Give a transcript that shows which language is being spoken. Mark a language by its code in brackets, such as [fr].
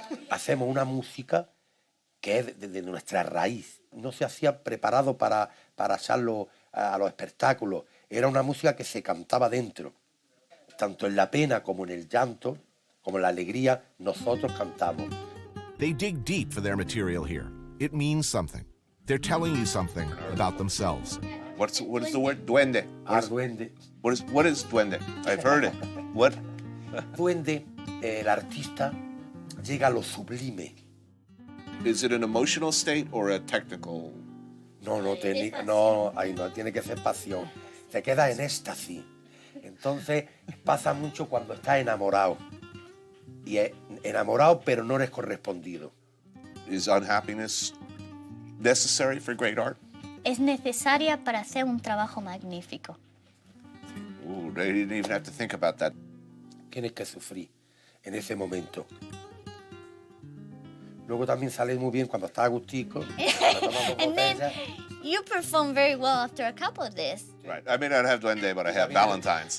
[es] Hacemos una música que es de nuestra raíz. No se hacía preparado para echarlo a los espectáculos. Era una música que se cantaba dentro. Tanto en la pena como en el llanto, como en la alegría, nosotros cantamos. [en] They dig deep for their material here. It means something. They're telling you something about themselves. What is the word? Duende. Duende. What is duende? I've heard it. What? [es] Duende, el artista, llega a lo sublime. [en] Is it an emotional state or a technical? [es] No, tiene que ser pasión. Se queda en éxtasis. Entonces pasa mucho cuando estás enamorado. Y es enamorado, pero no eres correspondido. [en] Is unhappiness necessary for great art? [es] Es necesaria para hacer un trabajo magnífico. [en] Ooh, they didn't even have to think about that. [es] Tienes que sufrir en ese momento. Luego también sale muy bien cuando estás agustico. [en] And then you perform very well after a couple of this. Right. I may not have duende, but I have Valentine's.